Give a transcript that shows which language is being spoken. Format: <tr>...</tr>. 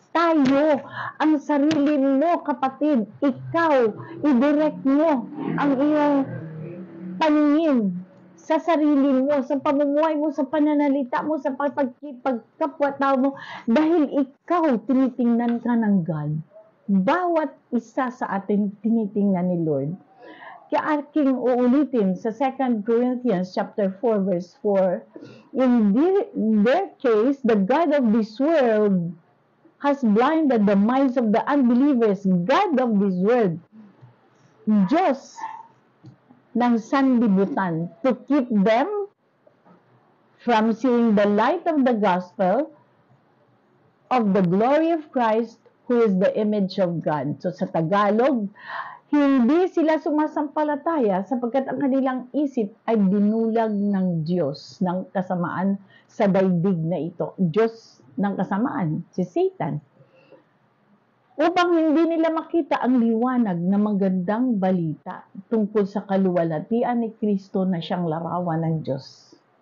<tl>Tayo, ang sarili mo, kapatid, ikaw, i-direct mo ang iyong paningin sa sarili mo, sa pamumuhay mo, sa pananalita mo, sa pagkapwa-tao mo, dahil ikaw tinitingnan ka ng God. Bawat isa sa atin tinitingnan ni Lord. Kaya aking uulitin sa</tl> <en>2 Corinthians chapter 4 verse 4, in their case, the God of this world has blinded the minds of the unbelievers. God of this world,</en> <tl>Diyos ng sanlibutan,</tl> <en>to keep them from seeing the light of the gospel of the glory of Christ, who is the image of God.</en> <tl>So sa Tagalog, hindi sila sumasampalataya sapagkat ang kanilang isip ay dinulag ng Diyos ng kasamaan sa daigdig na ito. Diyos ng kasamaan, si Satan. Upang hindi nila makita ang liwanag na magandang balita tungkol sa kaluwalhatian ni Kristo na siyang larawan ng Diyos.</tl>